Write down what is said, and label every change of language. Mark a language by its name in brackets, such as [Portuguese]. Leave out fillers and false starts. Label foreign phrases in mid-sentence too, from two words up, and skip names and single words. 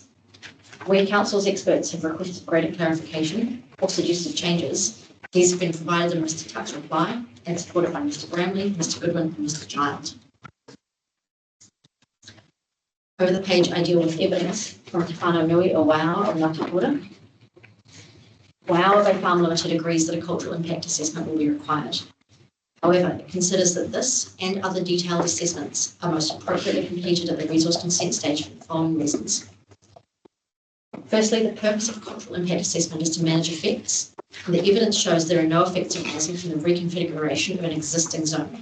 [English] Where council's experts have requested greater clarification or suggested changes, these have been provided in Mr Tuck's reply and supported by Mr Bramley, Mr Goodwin and Mr Child. Over the page, I deal with evidence from Te Whānau Nui o Waiawa o Ngāti Kura. Waiawa Bay Farm Limited agrees that a cultural impact assessment will be required. However, it considers that this and other detailed assessments are most appropriately completed at the resource consent stage for the following reasons. Firstly, the purpose of a cultural impact assessment is to manage effects, and the evidence shows there are no effects arising from the reconfiguration of an existing zone.